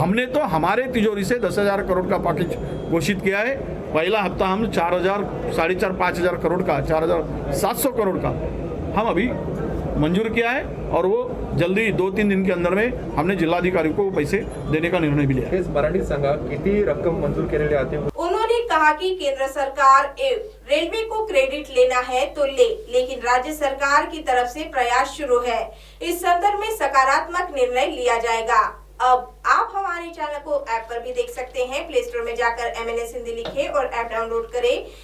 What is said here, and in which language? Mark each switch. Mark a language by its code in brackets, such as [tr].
[hi] हमने तो हमारे तिजोरी से 10,000 करोड़ का पैकेज घोषित किया है। पहला हफ्ता हम 4,000, 4,500, 5,000 करोड़ का, 4,700 करोड़ का हम अभी मंजूर किया है, और वो जल्दी 2-3 दिन के अंदर में हमने जिलाधिकारी को पैसे देने का निर्णय भी लिया है। [mr] मराठीत सांगा, किती रक्कम मंजूर केलेली आहे? [hi] उन्होंने कहा कि केंद्र सरकार रेलवे को क्रेडिट लेना है तो ले, लेकिन राज्य सरकार की तरफ से प्रयास शुरू है, इस संदर्भ में सकारात्मक निर्णय लिया जाएगा। अब आप हमारे चैनल को ऐप पर भी देख सकते हैं। प्ले स्टोर में जाकर MNS हिंदी लिखें और ऐप डाउनलोड करें।